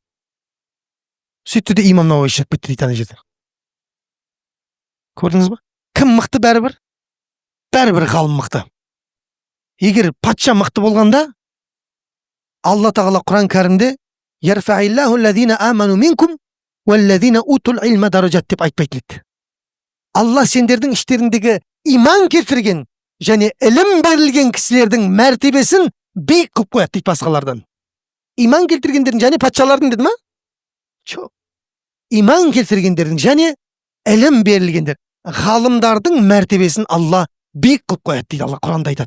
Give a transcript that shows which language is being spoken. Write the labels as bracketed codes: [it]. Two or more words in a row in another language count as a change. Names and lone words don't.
[kk] Сөйтті де имам Науауи шығып кетті дейді ана жерде. Көрдіңіз ба? Кім мықты бәрібір? бәрібір ғалым мықты. Егер патша мықты болғанда, Алла тағала Құран кәрімде [ar] «يرفع الله الذين آمنوا منكم والذين أوتوا العلم درجات» [kk] деп айтпайтын еді. Алла сендердің іштеріңдегі иман келтірген және ілім берілген кісілердің мәртебесін биік қылып қояды дейді басқалардан. Иман келтіргендердің және патшалардың деді ма? Жоқ. Иман келтіргендердің және ілім берілгендер, ғалымдардың мәртебесін Алла биік қылып қояды дейді Алла Құранда айтады.